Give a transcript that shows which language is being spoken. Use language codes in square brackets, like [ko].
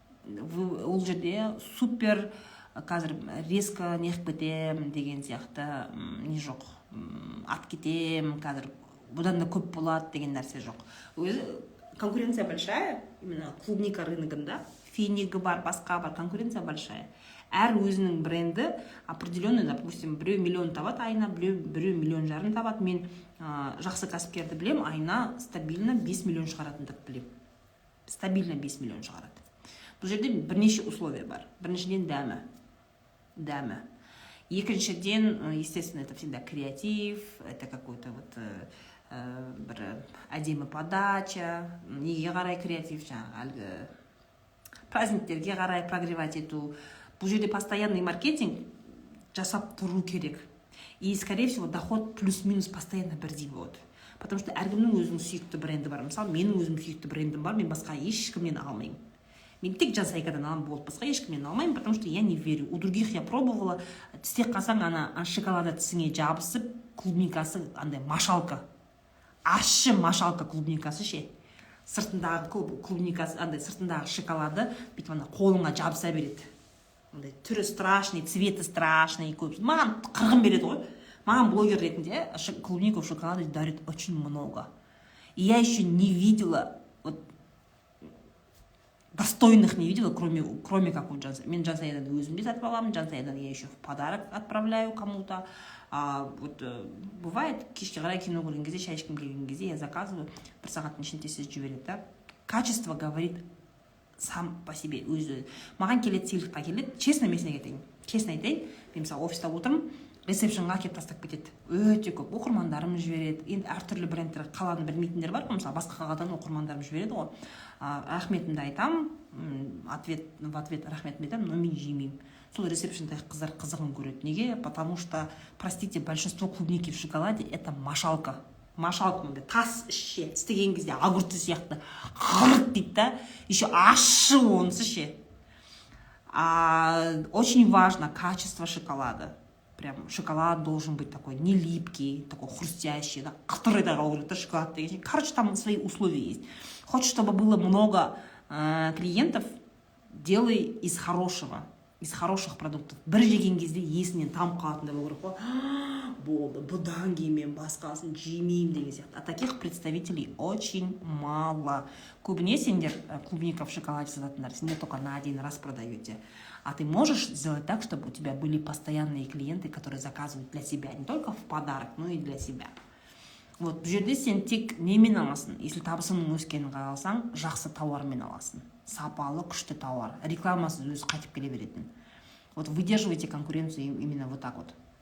[kk] Ол жерде супер қазір резко неғып кетем деген сияқты не жоқ. Ат кетем, қазір бұдан да көп болады деген нәрсе жоқ. [ru] Конкуренция большая, именно [kk] клубника рыногында. Финигі бар, басқа бар, [ru] конкуренция большая. [kk] Әр өзінің бренді [ru] определенный, допустим, [kk] біреу миллион табады айына, біреу миллион жарым табады. Мен жақсы кәсіпкерді білем, айына стабильно 5 миллион шығаратындық білем. Стабильно 5 миллион шығарады. Бұл жерде бірнеше условия бар. Біріншіден дәмі. Екіншіден, [ru] естественно, это всегда креатив, это какой-то вот [kk] бір әдемі подача, неге қарай креатив, әлгі праздниктерге қарай прогревать ету. Бұл жерде постоянный маркетинг жасап тұру керек. [ru] И, скорее всего, доход плюс-минус постоянно [kk] бірдей болады. [ru] Потому что [kk] әркімнің өзінің сүйікті бренді бар. Мысалы, менің өзім сүйікті брендім бар, мен басқа ешкімнен алмаймын. Мен тек Жансайгадан алам болды, басқа ешкімнен алмаймын, [ru] потому что я не верю. У других я пробовала, [kk] тістеп қалсаң, ана шоколада тісіңе жабысып, клубникасы андай машалка. Ащы машалка клубникасы ше. Сыртындағы клубникасы, андай сыртындағы шоколады бүйтіп ана қолыңа жабыса береді. Андай түрі страшный, цветі страшный көп. Маған қырғын береді ғой. Маған блогер ретінде [ru] клубнику в шоколаде дарит очень много. И я еще не видела, вот, достойных не видела, кроме как у Жансайдан. [kk] Мен Жансайдан өзім де сатып аламын, Жансайдан [ru] я еще в подарок отправляю кому-то. Вот бывает, [kk] кешке қарай кино көрген кезде, шай ішкім келген кезде [ru] я заказываю, [kk] бір сағаттың ішінде сіз жібереді, да? [ru] Качество говорит сам по себе. [kk] Маған келеді, сыйлыққа келеді. Честно, мен сізге айтайын. Честно айтайын. Мен мысалы офиста отырмын, ресепшнға келіп тастап кетеді. Өте көп оқырмандарым жібереді. Енді әртүрлі брендтер, қаланы білмейтіндер бар, мысалы басқа қаладан оқырмандарым жібереді ғой. Рахметімді айтам, [ru] в ответ [kk] рахметімді айтам, но мен жемеймін. Сол ресепшндағы қыздар қызығын көреді. Неге? [ru] Потому что, простите, большинство клубники в шоколаде это машалка. [kk] Машалка мындай тас ішше, істеген кезде [ru] огурцы [kk] сияқты ғырт дейді да, еще ащы онысы ше. [ru] Очень важно качество шоколада. Прям шоколад должен быть такой не липкий, такой хрустящий, да, который шоколад. Короче, там свои условия есть. Хочешь, чтобы было много клиентов, делай из хорошего, из хороших продуктов. [kk] Бір жеген кезде есінен там қалатындай болу керек қой. Болды, бұдан кейін мен басқасын жемеймін деген сияқты. [ru] А таких представителей очень мало. [kk] Көбіне сендер клубника в шоколаде сататындар, сендер [ru] только на один раз продаете. А ты можешь сделать так, чтобы у тебя были постоянные клиенты, которые заказывают для себя, не только в подарок, но и для себя. [kk] Вот, бұл жерде сен тек немен аласың? Если табысыңның өскенін қаласаң, жақсы тауармен аласың. Сапалы, күшті тауар. Рекламасыз өзі қайтып келе беретін. [ru] Вот выдерживайте конкуренцию именно вот так вот.